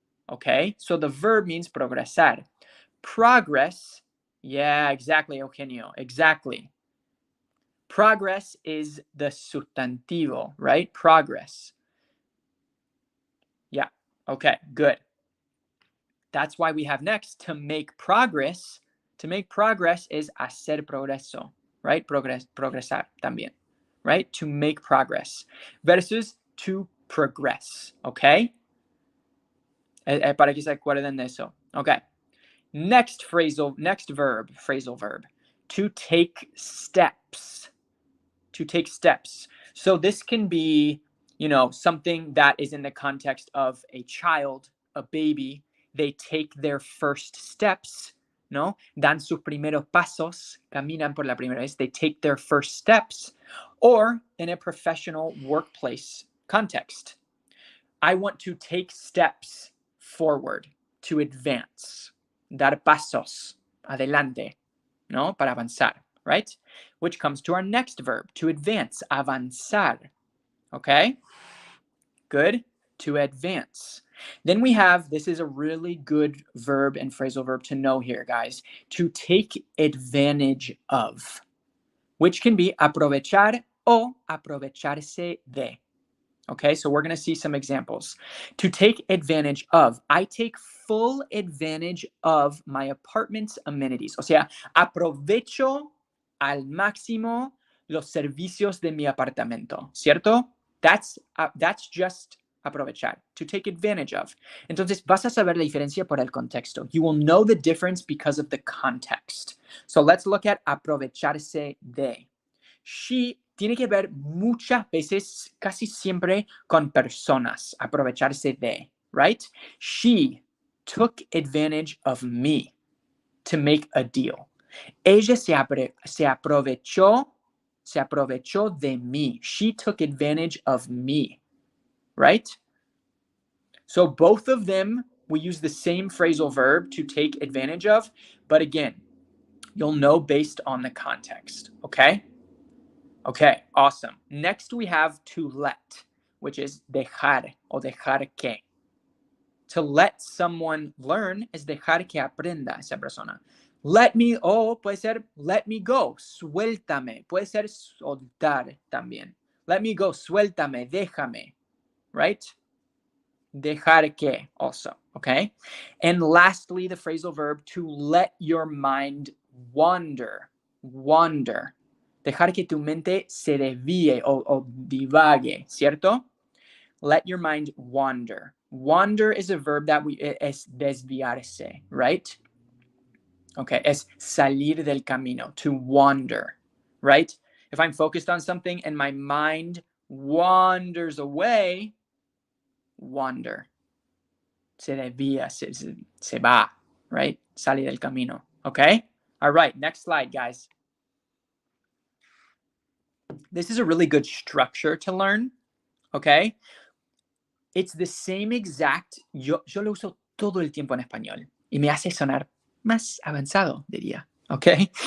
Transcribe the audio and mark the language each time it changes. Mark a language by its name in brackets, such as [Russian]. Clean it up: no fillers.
[English] Okay, so the verb means progresar. Progress, yeah, exactly, Eugenio, exactly. Progress is the sustantivo, right? Progress. Yeah, okay, good. That's why we have next, to make progress. To make progress is [Spanish] hacer progreso, [English] right? [Spanish] Progresar también, right? [English] To make progress versus to progress, okay? [Spanish] Para que se acuerden de eso. [English] Okay. Next verb, phrasal verb. To take steps. To take steps. So this can be, you know, something that is in the context of a child, a baby. They take their first steps, ¿no? [Spanish] Dan sus primeros pasos, caminan por la primera vez. [English] They take their first steps. Or in a professional workplace context. I want to take steps forward, to advance. [Spanish] Dar pasos, adelante, ¿no? Para avanzar, right? [English] Which comes to our next verb, to advance, avanzar. Okay? Good. To advance. Then we have, this is a really good verb and phrasal verb to know here, guys. To take advantage of, which can be aprovechar o aprovecharse de. Okay, so we're going to see some examples. To take advantage of, I take full advantage of my apartment's amenities. [Spanish] O sea, aprovecho al máximo los servicios de mi apartamento, ¿cierto? [English] That's just aprovechar, to take advantage of. [Spanish] Entonces, vas a saber la diferencia por el contexto. [English] You will know the difference because of the context. So let's look at aprovecharse de. [Spanish] She tiene que ver muchas veces, casi siempre, con personas, aprovecharse de, right? [English] She took advantage of me to make a deal. [Spanish] Ella se aprovechó de mí. [English] She took advantage of me, right? So both of them, we use the same phrasal verb, to take advantage of, but again, you'll know based on the context, okay? Okay, awesome. Next we have to let, which is dejar o dejar que. To let someone learn [Spanish] es dejar que aprenda esa persona. [English] Let me, [Spanish] o puede ser [English] let me go, suéltame. [Spanish] Puede ser soltar también. [English] Let me go, suéltame, déjame, right? Dejar que also, okay? And lastly, the phrasal verb to let your mind wander, wander. [Spanish] Dejar que tu mente se desvíe o divague, ¿cierto? [English] Let your mind wander. Wander is a verb that es desviarse, right? [Spanish] Okay, es salir del camino, to wander, right? [English] If I'm focused on something and my mind wanders away, wander. [Spanish] Se desvía, se va, right? Sale del camino, okay? [English] All right, next slide, guys. This is a really good structure to learn, okay? It's the same exact, [Spanish] yo lo uso todo el tiempo en español y me hace sonar más avanzado, diría, okay?